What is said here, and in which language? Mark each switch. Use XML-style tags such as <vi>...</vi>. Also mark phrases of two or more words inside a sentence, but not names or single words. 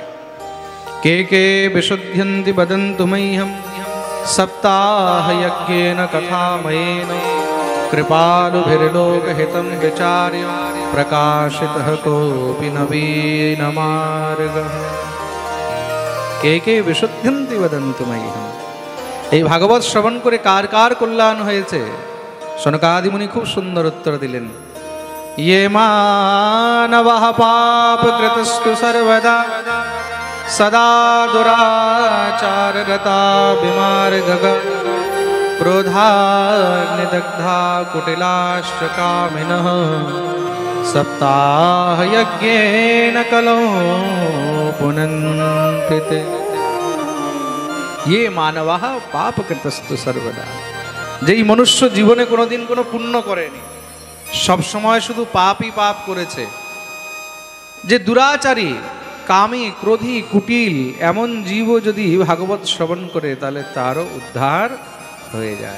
<sa>के के विशुद्धन्ति वदन्तु मह्यम सप्ताह यज्ञेन कथामयेन कृपालुभिर्लोकहितं विचार्य प्रकाशितः कोपि नवीन मार्गः। के के विशुद्धन्ति वदन्तु मह्यम।</sa> <bn>এই ভাগবত শ্রবণ করে কার কার কল্যাণ হয়েছে? সনকাদি মুনি খুব সুন্দর উত্তর দিলেন।</bn> <sa>ये मानवः पापकृतस्तु सर्वदा सदा दुराचाररता विमार्गः क्रोधाग्निदग्धा कुटिलाश्च कामिनः सप्ताहयज्ञेन कलौ पुनन्ति ते। ये मानवाः पापकृतस्तु सर्वदा।</sa> <bn>যেই মনুষ্য জীবনে কোনোদিন কোনো পুণ্য করেনি, সব সময় শুধু পাপই পাপ করেছে, যে দুরাচারী, কামী, ক্রোধী, কুটিল এমন জীবও যদি ভাগবত শ্রবণ করে তাহলে তারও উদ্ধার হয়ে যায়।</bn>